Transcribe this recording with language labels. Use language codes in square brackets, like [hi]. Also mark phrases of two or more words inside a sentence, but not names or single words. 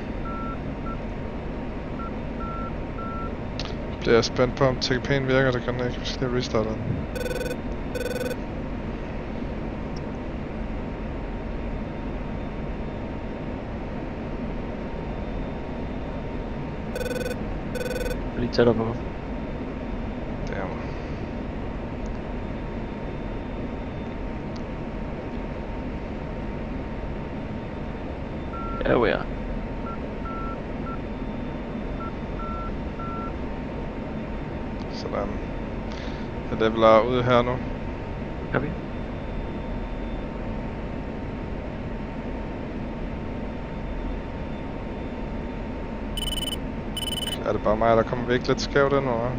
[da] Bliver jeg spændt på, om TKP'en virker, det kan den ikke. Vi skal lige restarte den. Lige tættere på. Damn. [en] There we are. [da] Sådan. Jeg leveler ud her nu. Copy. Er det bare mig, der kommer væk lidt skævt ind, eller?